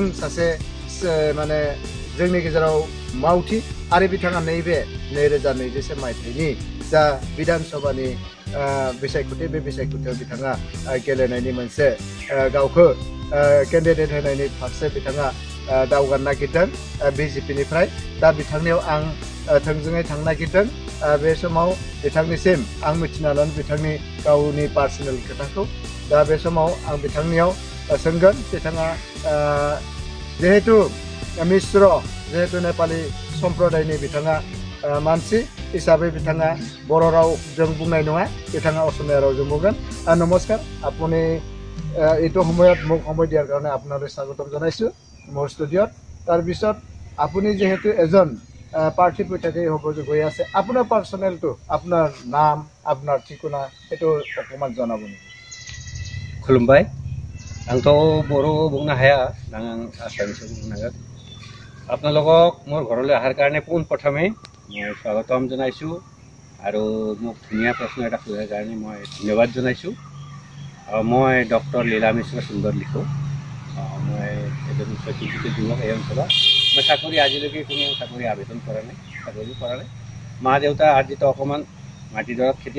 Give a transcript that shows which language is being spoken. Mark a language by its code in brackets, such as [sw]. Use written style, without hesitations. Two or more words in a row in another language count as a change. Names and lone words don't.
[brx] सासे माने जोंनि गेजेराव मावथि आरो बिथाङा नैबे 2021 मायथाइनि जा विधान सभानि बिसायख'थि बे बिसायख'थियाव बिथाङा गेलेनायनि मोनसे गावखौ केन्डिडेट होनायनि फारसे बिथाङा दावगानो नागिरदों बिजेपिनिफ्राय दा बिथांनियाव आं थोंजोङै थांनो नागिरदों बे समाव बिथांनिसिम आं मिथिना लानो बिथांनि गावनि पार्सनेल खोथाखौ दा बे समाव आं बिथांनियाव सोंगोन बिथाङा जिहेतु मिश्र जिहेतु नेपाली सम्प्रदायनि बिथाङा मानसि हिसाबै बिथाङा बर' रावजों बुंनाय नङा बिथाङा असमिया रावजों बुंगोन [as] नमस्कार আপুনি এইটো সময়ত মোক সময় দিয়াৰ কাৰণে আপোনালৈ স্বাগতম জনাইছোঁ মোৰ ষ্টুডিঅ'ত তাৰপিছত আপুনি যিহেতু এজন প্ৰাৰ্থী পৰীক্ষাৰ্থী হ'ব গৈ আছে আপোনাৰ পাৰ্চনেলটো আপোনাৰ নাম আপোনাৰ ঠিকনা এইটো অকণমান জনাব নেকি [brx] खुलुमबाय आंथ' बर' बुंनो हाया आं आसामिसो बुंनांगोन [as] আপোনালোকক মোৰ ঘৰলৈ অহাৰ কাৰণে পোনপ্ৰথমে মই স্বাগতম জনাইছোঁ আৰু মোক ধুনীয়া প্ৰশ্ন এটা সোধাৰ কাৰণে মই ধন্যবাদ জনাইছোঁ মই ডক্টৰ লীলা মিশ্ৰ সুন্দৰ লিখোঁ মই এজন উচ্চ শিক্ষিত যুৱক এই অঞ্চলত মই চাকৰি আজিলৈকে কোনো চাকৰি আবেদন কৰা নাই চাকৰি কৰা নাই মা দেউতা আৰ্জিত অকণমান মাটিডৰাত খেতি